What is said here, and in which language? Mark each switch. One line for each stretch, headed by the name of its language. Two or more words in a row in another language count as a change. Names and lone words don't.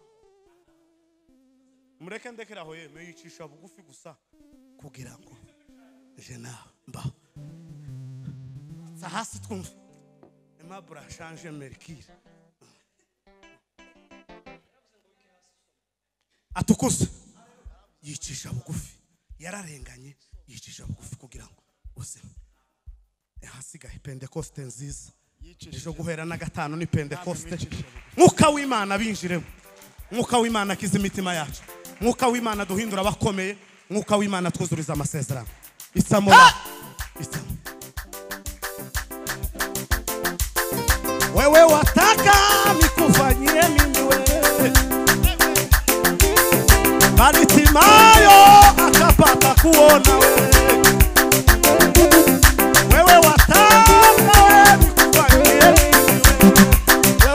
Kinyarwanda: Mureke ndekeraho yeme yicisha bugufi gusa kugira ngo je nawe mba hasi twumva Aimable change Mercure atukuze yicisha bugufi, yararenganye yicisha bugufi kugira ngo ubuzima hasigaye Pentecoste nziza. Ejo guhera na gatanu ni Pentecoste, mwuka w'Imana binjiremo, mwuka w'Imana akiza imitima yacu, mwuka w'Imana duhindura abakomeye, mwuka w'Imana twuzuriza amasezerano.
Swahili: Isamora wewe wataka nikufanyie nini wewe? Bartimayo akapata kuona wewe. Wewe wataka nikufanyie nini wewe?